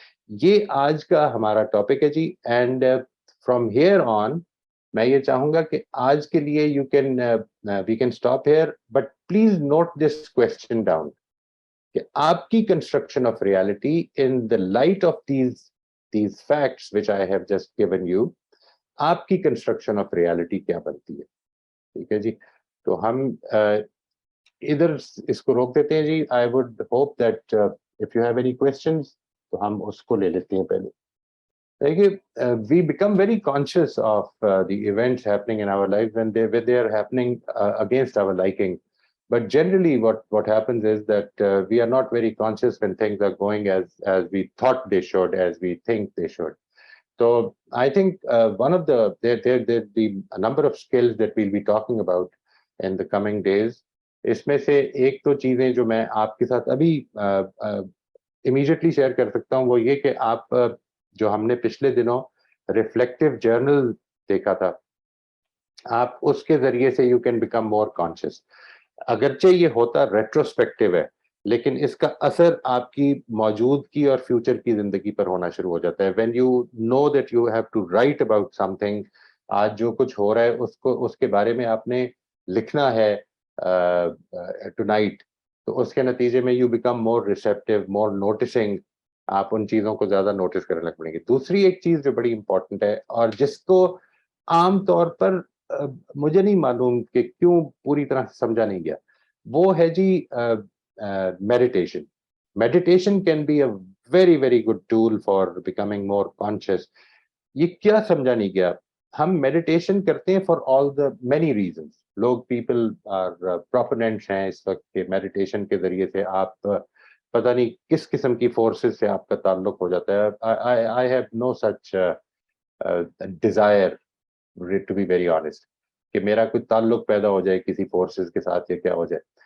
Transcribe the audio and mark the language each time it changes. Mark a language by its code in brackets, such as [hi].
[ur] یہ آج کا ہمارا ٹاپک ہے جی. [en] and from here on [ur] میں یہ چاہوں گا کہ آج کے لیے [en] we can stop here, but please note this question down کہ آپ کی construction of reality in the light of these facts which I have just given you, [ur] آپ کی کنسٹرکشن آف ریالٹی کیا بنتی ہے. ٹھیک ہے جی. تو ہم ادھر اس کو روک دیتے ہیں جی. [en] I would hope that if you have any questions [ur] تو ہم اس کو لے لیتے ہیں پہلے. [en] دیکھیے we become very conscious of the events happening in our life when they are happening against our liking. But generally what happens is that we are not very conscious when things are going as we thought they should, as we think they should. So I think one of there be a number of skills that we'll be talking about in the coming days. [ur] اس میں سے ایک تو چیزیں جو میں آپ کے ساتھ ابھی امیڈیٹلی شیئر کر سکتا ہوں وہ یہ کہ آپ جو ہم نے پچھلے دنوں ریفلیکٹیو جرنل دیکھا تھا، آپ اس کے ذریعے سے [en] You can become more conscious. [ur] اگرچہ یہ ہوتا ریٹروسپیکٹیو ہے، لیکن اس کا اثر آپ کی موجودگی اور فیوچر کی زندگی پر ہونا شروع ہو جاتا ہے. [en] when you know that you have to write about something, [ur] آج جو کچھ ہو رہا ہے اس کے بارے میں آپ نے لکھنا ہے ٹو نائٹ، تو اس کے نتیجے میں [en] You become more receptive, more noticing. [ur] آپ ان چیزوں کو زیادہ نوٹس کرنے لگ پڑیں گے. دوسری ایک چیز جو بڑی امپورٹنٹ ہے اور جس کو عام طور پر مجھے نہیں معلوم کہ کیوں پوری طرح سمجھا نہیں گیا، وہ ہے جی meditation. [en] Meditation can be a very very good tool for becoming more conscious. [ur] یہ کیا سمجھا نہیں گیا؟ ہم میڈیٹیشن کرتے ہیں [en] For all the many reasons. [ur] لوگ پیپل پروپوننٹس ہیں اس وقت کہ میڈیٹیشن کے ذریعے سے آپ پتہ نہیں کس قسم کی فورسز سے آپ کا تعلق ہو جاتا ہے. [en] I have no such desire to be very honest [ur] کہ میرا کوئی تعلق پیدا ہو جائے کسی فورسز کے ساتھ یا کیا ہو جائے.